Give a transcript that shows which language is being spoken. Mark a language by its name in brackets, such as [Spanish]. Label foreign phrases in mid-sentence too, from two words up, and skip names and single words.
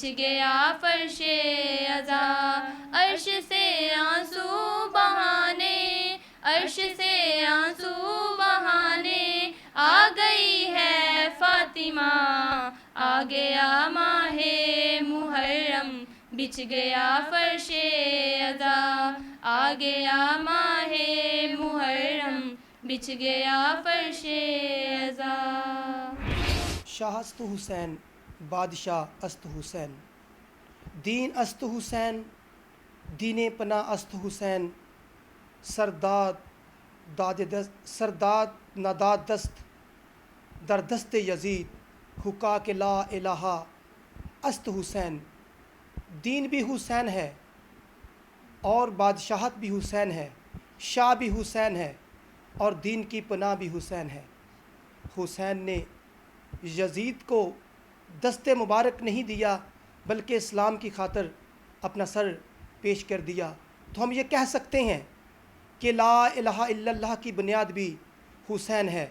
[Urdu] گیا فرش ازا، عرش سے آنسو بہانے، عرش سے آنسو بہانے آ گئی ہے فاطمہ، آ گیا ماہ محرم بچھ گیا فرش ازا، آ گیا ماہ محرم بچھ گیا فرش ازا۔ [Persian] شاہ است حسین بادشاہ است حسین، دین است حسین دین پناہ است حسین، سرداد داد دست سرداد ناداد دست در دست یزید، حکا کہ لا الہ است حسین، [Urdu] دین بھی حسین ہے اور بادشاہت بھی حسین ہے، شاہ بھی حسین ہے اور دین کی پناہ بھی حسین ہے۔ حسین نے یزید کو دست مبارک نہیں دیا بلکہ اسلام کی خاطر اپنا سر پیش کر دیا، تو ہم یہ کہہ سکتے ہیں کہ [Arabic] لا الہ الا اللہ [Urdu] کی بنیاد بھی حسین ہے۔